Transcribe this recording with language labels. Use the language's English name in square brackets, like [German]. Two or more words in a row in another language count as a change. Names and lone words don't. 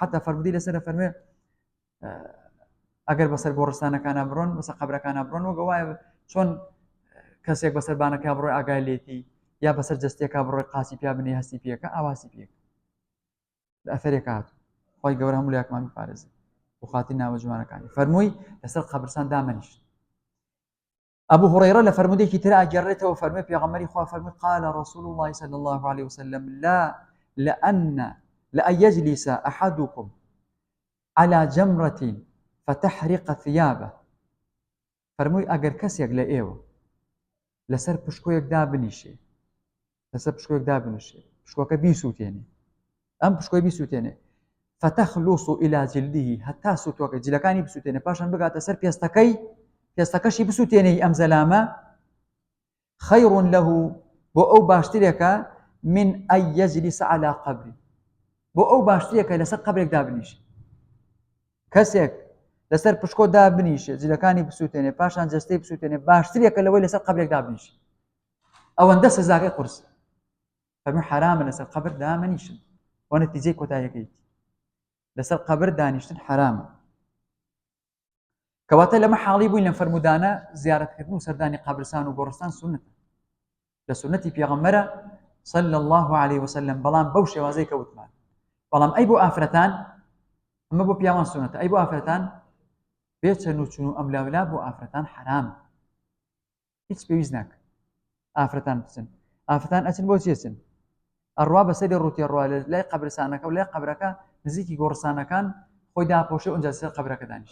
[Central Kurdish] حتا فەرمودەی لەسەر فەرمێ ئەگەر بەسەر گۆڕستانەکانە بڕۆن بەسەر قەبرەکانە بڕۆن، وەگە وایە چۆن کەسێک بەسەر بانەکە بڕۆی ئاگای لێتی یا بەسەر جەستێکا بڕۆی قاچی پیا بنێ هەستی پێکە، ئاواسی پێکە لە ئەثەرێکە هاتوو. خۆی گەورە هەموو لە یەکمان بپارێزێت بۆ خاتی ناوە جوانەکانی. فەرمووی لەسەر قەبرستان دامەنیشت. ئەبوو هورەیرە لە فەرمودێکی تر ئاگەڕێتەوە فەرمووی پێغەمبەری خوا فەرمووی [Arabic] قال رسول الله صلى الله عليه وسلم لأن يجلس أحدكم على جمرة فتحرق ثيابه، [Central Kurdish] فەرمووی ئەگەر کەسێک لە ئێوە لەسەر پشکۆیەک دابنیشێ، لەسەر پشکۆیەک دابنیشێ، پشکۆکە بیسووتێنێ، ئەم پشکۆی بیسووتێنێ، [Arabic] فتخلص إلى جلده، [Central Kurdish] هەتا سووتوەکە جلەکانی بسووتێنێ، پاشان بگاتە سەر پێستەکەی، پێستەکەشی بسووتێنێ ئەم زەلامە، خەیڕ له بۆ ئەو باشترێکە [Arabic] من أن يجلس على قبر، [Central Kurdish] بۆ ئەو باشترێکە لەسەر قەبرێک دابنیشێ. کەسێک لەسەر پشکۆ دابنیشێ، جلەکانی بسووتێنێ، پاشان جەستەی بسووتێنێ، باشترێکە لەوەی لەسەر قەبرێک دابنیشێ، ئەوەندە سزاکەی قورس. فەرمووی حرامە لەسەر قەبر دامەنیشن، وە نەتیجەی کۆتاییەکەیت، لەسەر قەبر دانیشتن حرامە. کەواتە لەمە حاڵی بووین لەم فەرمودانە زیارەتکردن و سەردانی قەبرستان و گۆڕستان سونەتە، لە سونەتی پێغەمبەرە [Arabic] صلى الله عليه وسلم، [Central Kurdish] بەڵام بەو شێوازەی کەوتمان. بەڵام ئەی بۆ ئافرەتان، ئەمە بۆ پیاوان سونەتە، ئەی بۆ ئافرەتان بێچەن و چون و ئەملاولا بۆ ئافرەتان حرامە، هیچ پێویست ناکە ئافرەتان بچن. ئافرەتان ئەچن بۆ چی ئەچن؟ ئەڕوا بەسەری ڕووتی ڕوا لای قەبرستانەکە و لای قەبرەکە نزیکی گۆڕستانەکان خۆی داپۆشێ و ئەنجا سەر قەبرەکە دانیش.